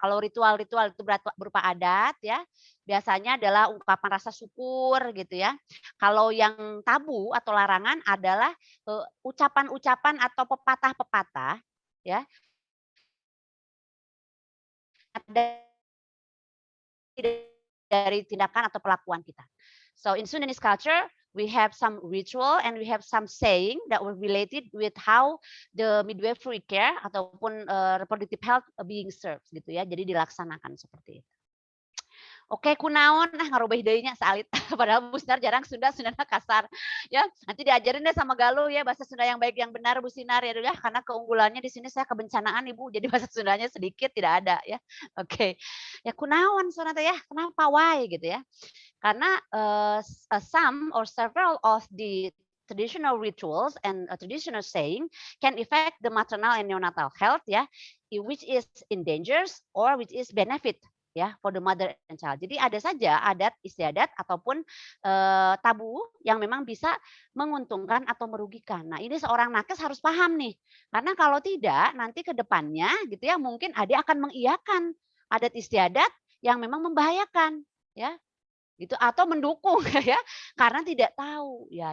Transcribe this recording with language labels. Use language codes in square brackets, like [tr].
[id] Kalau ritual-ritual itu berupa adat ya, biasanya adalah ungkapan rasa syukur gitu ya. Kalau yang tabu atau larangan adalah ucapan-ucapan atau pepatah-pepatah ya, ada dari tindakan atau perlakuan kita. [en] So in Sundanese culture, we have some ritual and we have some saying that were related with how the midwifery care ataupun reproductive health being served gitu ya. [id] Jadi dilaksanakan seperti itu. Oke, [su] kunaon ngarubah deui nya salit. [id] Padahal Bu Sinar jarang Sunda, Sundana kasar. Ya, nanti diajarin deh sama Galuh ya bahasa Sunda yang baik yang benar Bu Sinar ya dulu ya, karena keunggulannya di sini saya kebencanaan Ibu, jadi bahasa Sundanya sedikit tidak ada ya. [su] Oke. Ya kunaon soalnya teh ya, kenapa why gitu ya. [en] Karena some or several of the traditional rituals and a traditional saying can affect the maternal and neonatal health ya, which is in dangers or which is benefit ya for the mother and child. [id] Jadi ada saja adat istiadat ataupun tabu yang memang bisa menguntungkan atau merugikan. Nah, ini seorang nakes harus paham nih. Karena kalau tidak nanti ke depannya gitu ya mungkin adik akan mengiyakan adat istiadat yang memang membahayakan ya gitu atau mendukung ya karena tidak tahu ya.